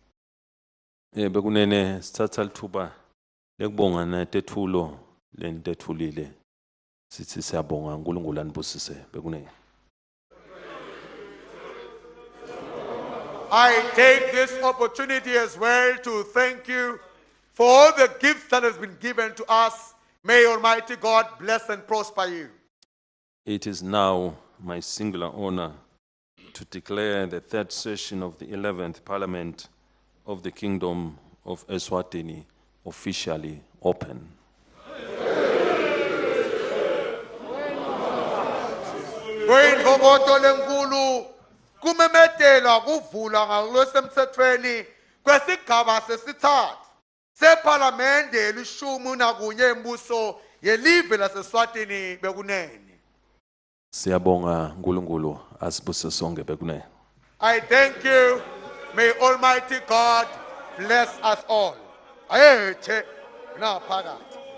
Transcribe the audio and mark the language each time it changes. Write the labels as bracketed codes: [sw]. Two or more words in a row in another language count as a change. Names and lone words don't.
[ss] Bekunene sithatha lithuba lekubonga netethulo lenitethulile sithi siyabonga uNkulunkulu anibusise bekunene. [en] I take this opportunity as well to thank you for all the gifts that has been given to us. May Almighty God bless and prosper you. It is now my singular honor to declare the third session of the 11th Parliament of the Kingdom of Eswatini officially open. [ss] Kumemetela kuvula ngalosemthethweni kwesigaba sesithathu seParliamente elishumi nakunye embuso yelive laseSwatini bekunene. Siyabonga uNkulunkulu asibuse sonke bekunene. [en] I thank you. May Almighty God bless us all. [ss] Ayethe naphakade.